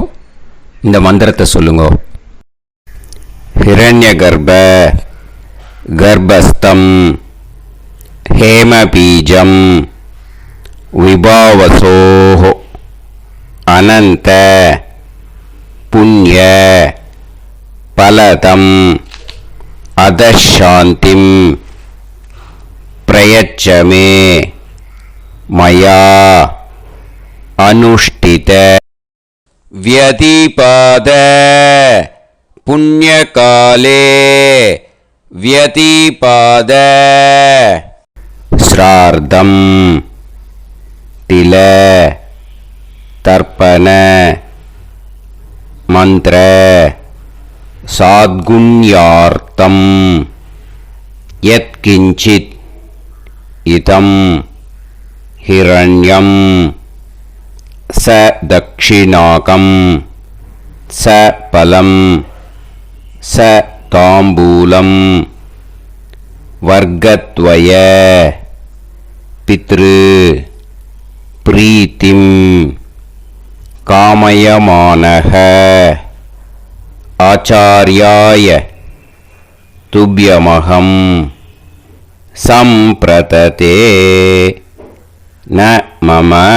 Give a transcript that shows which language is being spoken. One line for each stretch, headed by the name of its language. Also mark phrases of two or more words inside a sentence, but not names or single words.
Tamil: இந்த மந்திரத்தை சொல்லுங்கோ.
Sanskrit: हिरण्य गर्भ गर्भस्थं हेमबीजं विभावसोः अनन्त पुण्य फलदं अतःशान्तिं प्रयच्छमे मया अनुष्ठित व्यतीपात पुण्यकाले व्यतिपाद श्रार्धं तिल तर्पण मंत्र साद्गुण्यार्थं यत्किंचित् इदं हिरण्यं स दक्षिणाकं स फलं स தாம்பூலம் वर्गद्वय पितृ प्रीतिं कामयमानः आचार्याय तुभ्यमहं सम्प्रददे न मम.